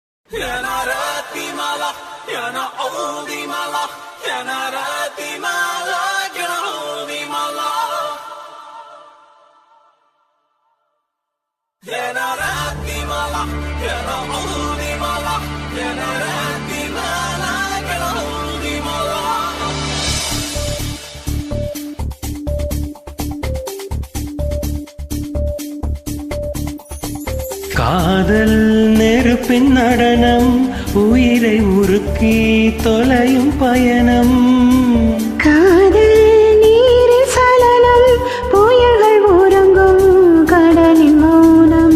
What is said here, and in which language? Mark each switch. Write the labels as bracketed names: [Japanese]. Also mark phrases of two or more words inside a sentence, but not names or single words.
[Arabic] يا ناراتي مالك يا نعودي مالك يا ناراتي مالك يا نعودي مالك يا ناراتي مالك يا نعودي مالك يا ناراتي مالك يا نعودي مالك [Tamil] காதல் நெருப்பின் நடனம் உயிரை உருக்கி தொலையும் பயணம் காதல் நீரில் சலனம் புயல்கள் உறங்கும் கடலின் மௌனம்